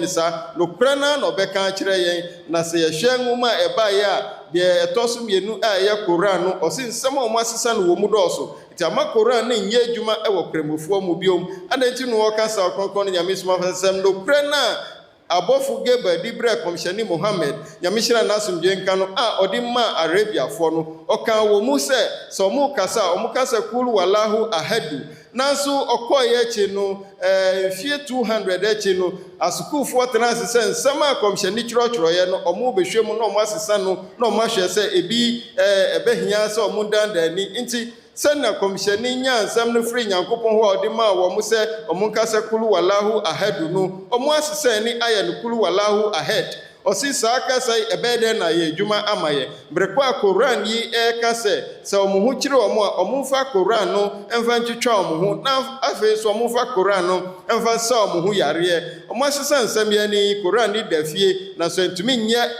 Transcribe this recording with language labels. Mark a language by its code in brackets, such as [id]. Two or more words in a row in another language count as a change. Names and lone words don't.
[ak] saa nokorɛ na ɔbɛka kyerɛ yɛn na sɛ yɛhwɛ nwoma a ɛbaeɛ a deɛ ɛtɔ so mmienu a ɛyɛ Koran no ɔse nsɛm a ɔmo asesa no wɔ mu dɔɔso nti ama Koran no nyɛ adwuma ɛwɔ kramofoɔ mu biom ada nti no wɔka sa ɔkronkron ne Nyame Somafo nsɛm nokorɛ na abɔfo Gabriel di brɛ kɔmhyɛne Mohammed Nyame hyira n'asomdwe nka no a ɔde ma Arabiafoɔ no ɔka wɔ mu sɛ ɔmo kasa [ar] قل هو الله أحد [ak] nanso ɔkɔɔyɛ akyi no mfie 200 akyi no asukuufoɔ tena ase sɛ nsɛm a kɔmhyɛne kyerɛkyerɛeɛ no ɔmo bɛhwɛ mu na ɔmo asesa no na ɔmo ahwɛ sɛ ebi ɛbɛhia sɛ ɔmo dandani nti sɛnna kɔmhyɛne nya nsɛm no firi Nyankopɔn hɔ a ɔde maa wɔ mo sɛ ɔmo nkasa [ar] قل هو الله أحد [ak] no ɔmo asesa ni ayɛ no [ar] قل هو الله أحد [ak] ɔsi saa kasa yi ɛbɛyɛ dɛ na yɛ adwuma ama yɛ mmerɛkɔ a Koran yi ɛka sɛ ɔmo ho kyerɛ ɔmo a ɔmo mfa Koran no ɛmfa ntwitwa ɔmo ho na afei so ɔmo mfa Koran no ɛmfa sa ɔmo ho yareɛ ɔmo asesa nsɛm yɛ ni Koran ni da fie na so ntumi